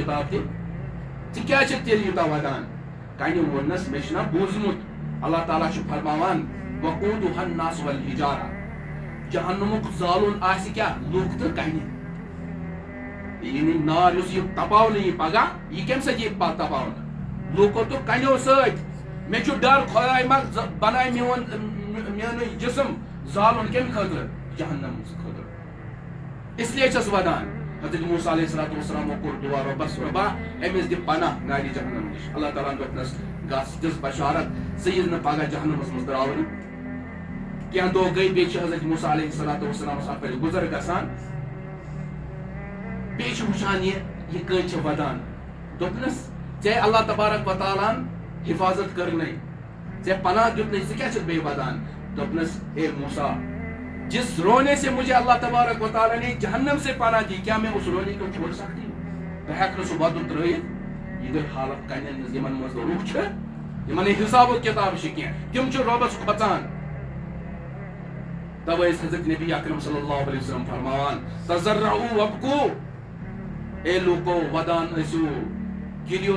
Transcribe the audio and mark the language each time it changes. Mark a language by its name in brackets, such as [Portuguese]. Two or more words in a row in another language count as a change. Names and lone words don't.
[Kashmiri] کتاب تہِ ژٕ کیٛازِ چھکھ تیٚلہِ یوٗتاہ ودان کنہِ ووٚننس مےٚ چھُنا بوٗزمُت اللہ تعالیٰ چھُ فرماوان [Arabic] وقودُہا الناس والحجارہ [Kashmiri] جہنمُک زالُن آسہِ کیٛاہ لُکھ تہٕ کنہِ یعنی نار یُس یہِ تپاونہٕ یی پگاہ یہِ کمہِ سۭتۍ یی تپاونہٕ لُکو تہٕ کنیو سۭتۍ مےٚ چھُ ڈر خۄداے ما بنایہِ میونُے جسم زالُن کمہِ خٲطرٕ جہنم خٲطرٕ [Urdu] اس لیے [Kashmiri] چھس ودان حضرت موسیٰ علیہ الصلوۃ والسلامو کوٚر دعا رۄبس رۄبا أمِس دِ پناہ نارِ جہنم نِش اللہ تعالیٰ ہن دوٚپنس گژھ دِژ بشارت ژٕ یِن نہٕ پگاہ جہنمس منٛز ترٛاونہٕ کینٛہہ دۄہ گٔے بیٚیہِ چھِ حضرت موسیٰ علیہ الصلوۃ والسلامس اپٲرۍ گُزر گژھان بیٚیہِ چھِ وٕچھان یہِ کٔنۍ چھِ ودان دوٚپنس ژےٚ اللہ تبارک و تعالیٰ ہن حفاظت کٔرنَے ژےٚ پناہ دیُتنَے ژٕ کیٛاہ چھُکھ بیٚیہِ ودان دوٚپنس [Urdu] اے موسیٰ جس رونے سے مجھے اللہ تبارک و تعالیٰ نے جہنم سے پناہ دی کیا میں اس رونے کو چھوڑ سکتی ہوں [Kashmiri] بہٕ ہیٚکہٕ نہٕ سُہ ودُن ترٛٲیِتھ یہِ گٔے حالت کنٮ۪ن ہٕنٛز یِمن منٛز نہٕ روح چھِ یِمن نہٕ حساب و کِتاب چھِ کینٛہہ تِم چھِ رۄبس کھۄژان توے ٲسۍ حضرت نبی اکرم صلی اللہ علیہ وسلم فرماوان [Arabic] تضرعوا وابکوا [Kashmiri] اے لوٗکو ودان ٲسِو گِریو